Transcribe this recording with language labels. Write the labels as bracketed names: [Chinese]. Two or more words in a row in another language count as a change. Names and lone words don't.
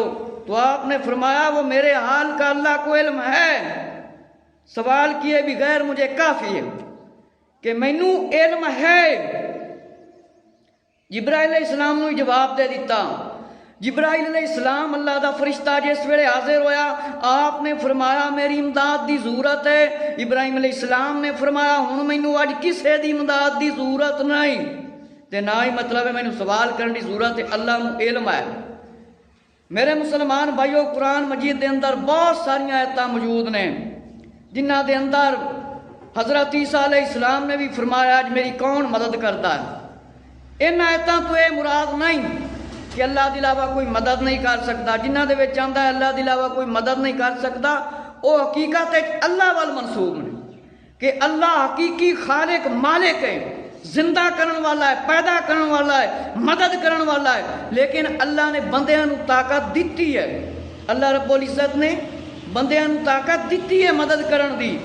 [Urdu] تو آپ نے فرمایا وہ میرے حال کا اللہ کو علم ہے، سوال کیے بغیر مجھے کافی ہے کہ [Punjabi] مینوں علم ہے۔ [Urdu] جبرائیل [Arabic] علیہ السلام [Urdu] نے جواب دے دیتا۔ [Punjabi] جبرائیل [Arabic] علیہ السلام [Punjabi] اللہ دا فرشتہ جس ویلے حاضر ہویا، آپ نے فرمایا میری امداد دی ضرورت ہے۔ ابراہیم [Arabic] علیہ السلام [Punjabi] نے فرمایا ہن مینوں اج کسے دی امداد دی ضرورت نہیں، تے نہ ہی مطلب ہے مینوں سوال کرنے دی ضرورت ہے، اللہ نوں علم ہے۔ میرے مسلمان بھائیو قرآن مجید دے اندر بہت ساری آیتاں موجود نے جنہ دے اندر حضرت عیسیٰ [Arabic] علیہ السلام [Punjabi] نے بھی فرمایا [Urdu] آج میری کون مدد کرتا ہے۔ ان آیتاں تو یہ مراد نہیں کہ اللہ کے علاوہ کوئی مدد نہیں کر سکتا، [Punjabi] جنہ دے وچ آندا ہے [Urdu] اللہ کے علاوہ کوئی مدد نہیں کر سکتا، [Punjabi] وہ حقیقت اللہ وال منسوب نے کہ اللہ حقیقی خالق مالک ہے، زندہ کرن والا ہے، پیدا کرن والا ہے، مدد کرن والا ہے، لیکن اللہ نے بندیاں نو طاقت دیتی ہے، اللہ [Arabic] رب العزت [Punjabi] نے بندیاں نو طاقت دیتی ہے مدد کرن دی۔